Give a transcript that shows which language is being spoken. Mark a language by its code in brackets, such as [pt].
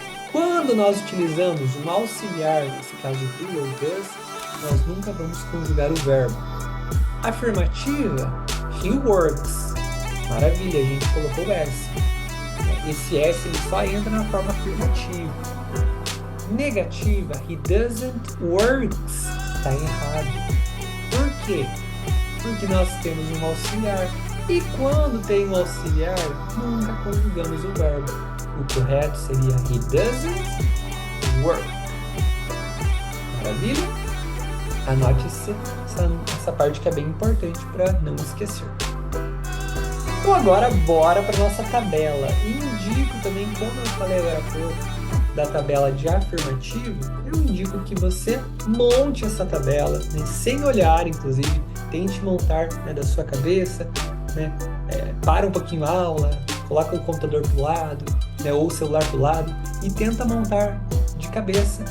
[pt] Quando nós utilizamos um auxiliar, nesse caso do ou does, nós nunca vamos conjugar o verbo. Afirmativa, [en] he works. [pt] Maravilha, a gente colocou o S. Esse S ele só entra na forma afirmativa. Negativa, [en] he doesn't works. [pt] Está errado. Por quê? Porque nós temos um auxiliar. E quando tem um auxiliar, nunca conjugamos o verbo. O correto seria [en] he doesn't work. [pt] Maravilha? Anote essa parte que é bem importante para não esquecer. Então agora bora para nossa tabela. E indico também, como eu falei agora há pouco, da tabela de afirmativo, eu indico que você monte essa tabela, né, sem olhar, inclusive, tente montar, né, da sua cabeça, né, para um pouquinho a aula, coloca o computador do lado, né, ou o celular do lado e tenta montar de cabeça.